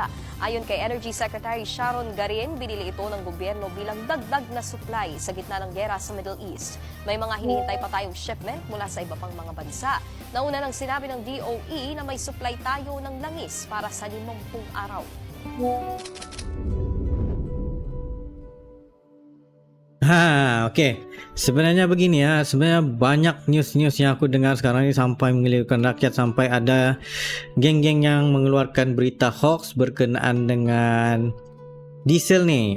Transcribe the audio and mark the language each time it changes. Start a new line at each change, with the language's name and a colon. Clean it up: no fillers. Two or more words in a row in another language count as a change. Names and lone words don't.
Filipino: Ayon kay Energy Secretary Sharon Garin, binili ito ng gobyerno bilang dagdag na supply sa gitna ng giyera sa Middle East. May mga hinihintay pa tayong shipment mula sa iba pang mga bansa. Nauna nang sinabi ng DOE na may supply tayo ng langis para sa 50 araw. Okey.
Malay: Sebenarnya begini ya, sebenarnya banyak news-news yang aku dengar sekarang ini sampai menggelikan rakyat, sampai ada geng-geng yang mengeluarkan berita hoax berkenaan dengan diesel ni.